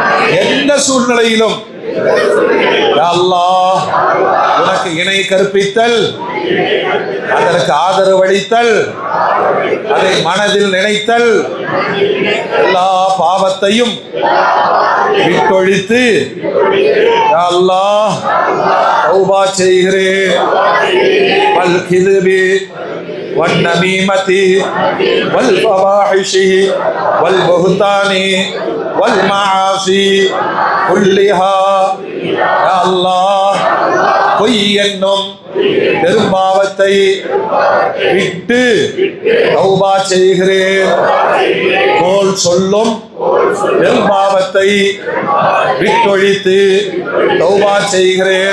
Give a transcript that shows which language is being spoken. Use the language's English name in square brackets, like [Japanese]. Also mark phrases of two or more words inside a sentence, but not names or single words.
[Tamil] எந்த சூழ்நிலையிலும் யா அல்லாஹ், உனக்கு இணை கற்பித்தல், அதற்கு ஆதரவளித்தல், அதை மனதில் நினைத்தல், எல்லா பாவத்தையும் விட்டொழித்து யா அல்லாஹ் தௌபா செய்கிறேன். [Arabic] والكذب والنميمة والفواحش والبهتان والمعاصي كلها يا الله [Tamil] பொய் என்னும் பெரும்பாவத்தை விட்டு தௌபா செய்கிறேன். கோல் சொல்லும் பெரும்பாவத்தை விட்டொழித்து தௌபா செய்கிறேன்.